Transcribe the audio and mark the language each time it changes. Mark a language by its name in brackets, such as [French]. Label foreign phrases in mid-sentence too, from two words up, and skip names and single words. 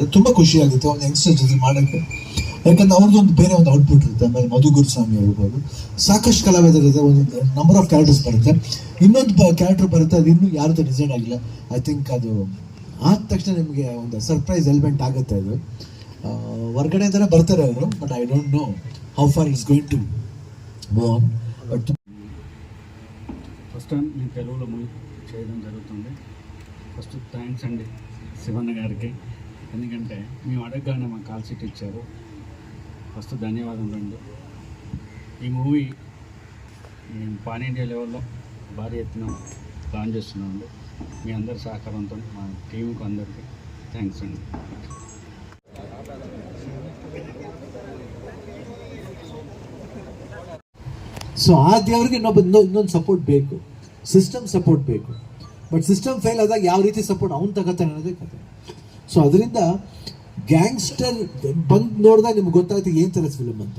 [Kannada] ತುಂಬ ಖುಷಿ ಆಗುತ್ತೆ ಒಂದು ಯಂಗ್ಸ್ಟರ್ ಜೊತೆ ಮಾಡೋಕ್ಕೆ. ಯಾಕಂದ್ರೆ ಅವ್ರದ್ದೊಂದು ಬೇರೆ ಒಂದು ಔಟ್ಪುಟ್ ಇರುತ್ತೆ. ಆಮೇಲೆ ಮಧು ಗುರುಸ್ವಾಮಿ ಇರ್ಬೋದು, ಸಾಕಷ್ಟು ಕಲಾವಿದರಿದೆ, ಒಂದು [English] number of characters [Kannada] ಬರುತ್ತೆ. ಇನ್ನೊಂದು ಕ್ಯಾರೆಕ್ಟರ್ ಬರುತ್ತೆ, ಅದು ಇನ್ನೂ ಯಾರ್ದು ಡಿಸೈನ್ ಆಗಿಲ್ಲ. [English] I think [Kannada] ಅದು ಆದ ತಕ್ಷಣ ನಿಮಗೆ ಒಂದು [English] surprise element [Kannada] ಆಗುತ್ತೆ. ಅದು ಹೊರಗಡೆಯಿಂದಲೇ ಬರ್ತಾರೆ ಅವರು, [English] but I don't know how far it's going to move on. But first time [Telugu] నేను తెలుగులో మూవీ చేయడం జరుగుతుంది. [English] first thanks [Telugu] అండి శివన్న గారికి, ఎందుకంటే మేము అడగగానే మాకు [English] call sheet [Telugu] ఇచ్చారు. ఫస్ట్ ధన్యవాదాలు అండి. ఈ మూవీ మేము [English] pan India [Telugu] లెవెల్లో భారీ ఎత్తున ప్లాన్ చేస్తున్నామండి. మీ అందరి సహకారంతో మా టీంకు అందరికీ థ్యాంక్స్ అండి. [Kannada] ಸೊ ಆ ದೇವ್ರಿಗೆ ಇನ್ನೊಂದು ಸಪೋರ್ಟ್ ಬೇಕು, [English] system support [Kannada] ಬೇಕು. ಬಟ್ [English] system fail [Kannada] ಆದಾಗ ಯಾವ ರೀತಿ ಸಪೋರ್ಟ್ ಅವ್ನು ತಗೋತಾನೆ ಅನ್ನೋದೇ ಕತೆ. ಸೊ ಅದರಿಂದ ಗ್ಯಾಂಗ್ಸ್ಟರ್ ಬಂದು ನೋಡಿದಾಗ ನಿಮ್ಗೆ ಗೊತ್ತಾಗುತ್ತೆ ಏನು ಥರ ಫಿಲ್ಮ್ ಅಂತ.